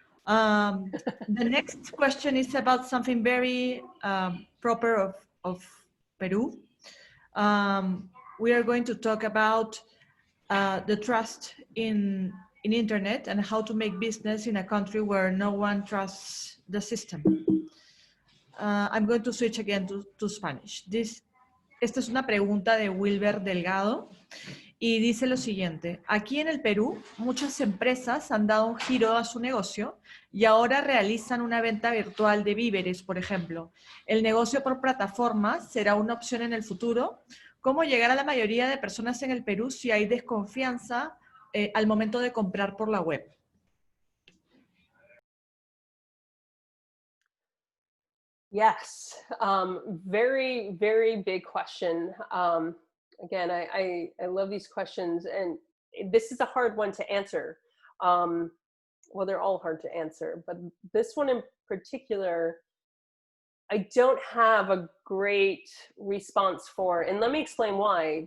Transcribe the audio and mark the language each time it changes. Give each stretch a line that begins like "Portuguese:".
English: The next question is about something very proper of Peru. We are going to talk about the trust in internet and how to make business in a country where no one trusts the system. I'm going to switch again to Spanish.
Spanish: Esta es una pregunta de Wilber Delgado y dice lo siguiente: aquí en el Perú muchas empresas han dado un giro a su negocio y ahora realizan una venta virtual de víveres, por ejemplo. ¿El negocio por plataformas será una opción en el futuro? ¿Cómo llegar a la mayoría de personas en el Perú si hay desconfianza al momento de comprar por la web?
English: Yes, very, very big question. Again, I love these questions, and this is a hard one to answer. Well, they're all hard to answer, but this one in particular, I don't have a great response for, and let me explain why.